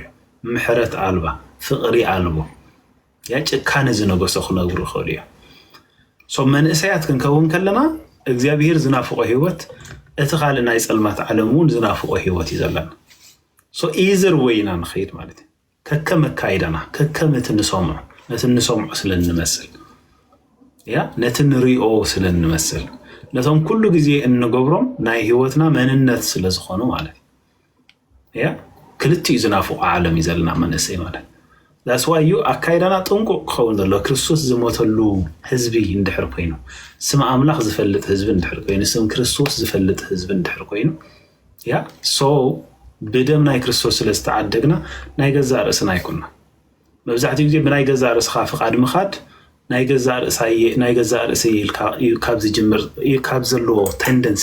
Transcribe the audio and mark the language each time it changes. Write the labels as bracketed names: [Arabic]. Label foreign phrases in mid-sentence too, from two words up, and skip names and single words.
[Tigrinya] ምሕረት ኣልባ ፍቕሪ ኣልቦ ያ ጭካነ ዝነገሶ ክነብሩ ይኽእሉ እዮም ሶ መንእሰያት ክንከውን ከለና እግዚአብሔር ዝናፍቆ ህይወት እቲ ካልእ ናይ ፀልማት ዓለም እውን ዝናፍቆ ህይወት እዩ ዘለና ሶ ኢዘር ወይና ንኸይድ ማለት እዩ ከከም መካይደና ከከም ነቲ ንሰምዖ ስለንመስል ያ ነቲ ንሪኦ ስለንመስል ነቶም ኩሉ ግዜ እንገብሮም ናይ ህይወትና መንነት ስለዝኾኑ ማለት እዩ ያ ክልቲኡ ዝናፍቆ ዓለም እዩ ዘለና መንእሰይ ማለት [English] that's why you [Tigrinya] ኣካይዳና ጥንቁቅ ክኸውን ዘሎ ክርስቶስ ዝሞተሉ ህዝቢ እንድሕር ኮይኑ ስም ኣምላኽ ዝፈልጥ ህዝቢ እንድሕር ኮይኑ ስም ክርስቶስ ዝፈልጥ ህዝቢ እንድሕር ኮይኑ ያ ሶ ብደም ናይ ክርስቶስ ስለዝተዓደግና ናይ ገዛእ ርእስና ኣይኮንና መብዛሕትኡ ግዜ ብናይ ገዛእ ርእስኻ ፍቓድ ምኻድ ናይ ገዛእ ርእሰይ ካብ ዝጅምር ካብ ዘለዎ ቴንደንሲ